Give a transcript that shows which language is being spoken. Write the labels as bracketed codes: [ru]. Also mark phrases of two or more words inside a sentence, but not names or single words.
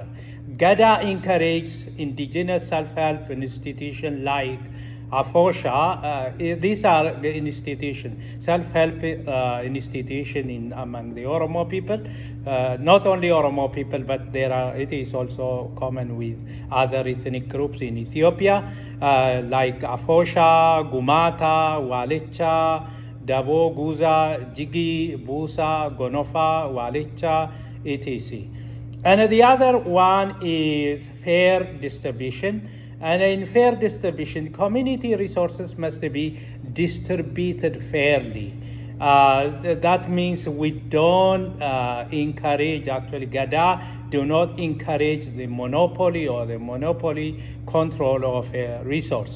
[en] Gada encourages indigenous self-help institutions like AFOSHA. These are the institutions, self-help institutions among the Oromo people. Not only Oromo people, but it is also common with other ethnic groups in Ethiopia, like AFOSHA, Gumata, Walicha, Davo, Guza, Jigi, Busa, Gonofa, Walicha, etc. And the other one is fair distribution. And in fair distribution, community resources must be distributed fairly. That means we don't encourage, actually Gada do not encourage the monopoly or the monopoly control of a resource.